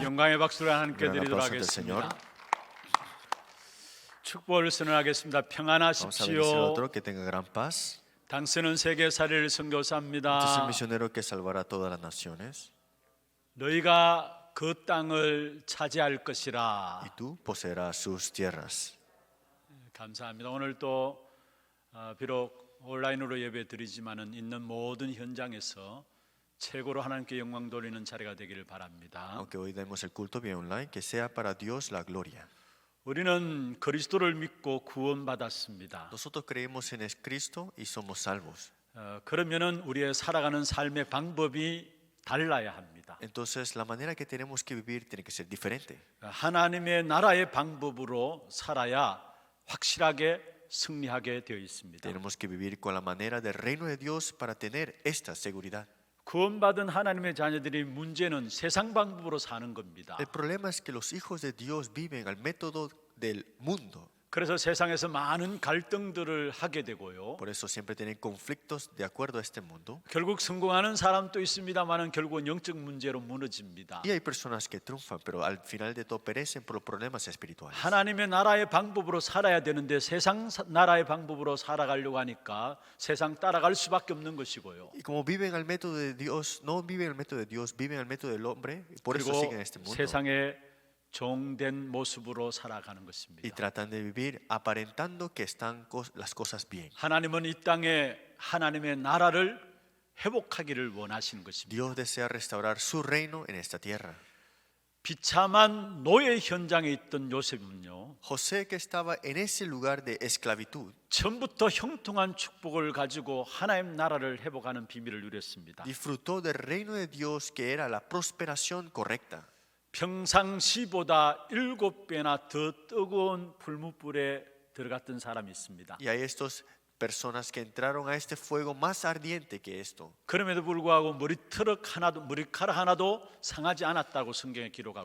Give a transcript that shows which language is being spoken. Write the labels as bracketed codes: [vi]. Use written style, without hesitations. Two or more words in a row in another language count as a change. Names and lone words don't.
[ko] 영광의 박수를 하나님께 [es] Un gran [ko] 드리도록 [es] aplauso del Señor. [ko] 하겠습니다. 축복을 선언하겠습니다. [es] Vamos a bendecir al [ko] 평안하십시오. [es] otro, que tenga gran paz. [ko] 당신은 세계살이를 [es] Este es el [ko] 선교사입니다. [es] misionero que salvará a todas las naciones. [ko] 너희가 그 땅을 차지할 것이라. [es] Y tú poseerás sus tierras. [ko] 감사합니다. 오늘 또 비록 온라인으로 예배 드리지만은 있는 모든 현장에서 최고로 하나님께 영광 돌리는 자리가 되기를 바랍니다. [es] Aunque hoy demos el culto vía online, que sea para Dios la gloria. [ko] 우리는 그리스도를 믿고 구원받았습니다. [es] Nosotros creemos en Cristo y somos salvos. [ko] 그러면은 우리의 살아가는 삶의 방법이 달라야 합니다. [es] Entonces la manera que tenemos que vivir tiene que ser diferente. [ko] 하나님의 나라의 방법으로 살아야 확실하게 승리하게 되어 있습니다. [es] Tenemos que vivir con la manera del reino de Dios para tener esta seguridad. [ko] 구원받은 하나님의 자녀들이 문제는 세상 방법으로 사는 겁니다. [es] El problema es que los hijos de Dios viven al método del mundo. [ko] 그래서 세상에서 많은 갈등들을 하게 되고요. [es] Por eso siempre tienen conflictos de acuerdo a este mundo. [ko] 결국 성공하는 사람도 있습니다만은 결국은 영적 문제로 무너집니다. [es] Y hay personas que triunfan, pero al final de todo perecen por los problemas espirituales. [ko] 하나님의 나라의 방법으로 살아야 되는데 세상 나라의 방법으로 살아가려고 하니까 세상 따라갈 수밖에 없는 것이고요. [es] Y como viven al método de Dios, no viven al método de Dios, viven al método del hombre, y por eso [ko] 그리고 [es] siguen este mundo. [ko] 세상의 종된 모습으로 살아가는 것입니다. [es] Y tratan de vivir aparentando que están las cosas bien. [ko] 하나님은 이 땅에 하나님의 나라를 회복하기를 원하시는 것입니다. [es] Dios desea restaurar su reino en esta tierra. [ko] 비참한 노예 현장에 있던 요셉은요, [es] José, que estaba en ese lugar de esclavitud, [ko] 처음부터 형통한 축복을 가지고 하나님 나라를 회복하는 비밀을 누렸습니다. [es] disfrutó del reino de Dios, que era la prosperación correcta. [ko] 평상시보다 7배나 더 뜨거운 불무불에 들어갔던 사람이 있습니다. [es] Y hay estas personas que entraron a este fuego más ardiente que esto. [ko] 그럼에도 불구하고 머리카락 하나도 상하지 않았다고 성경에 기록하고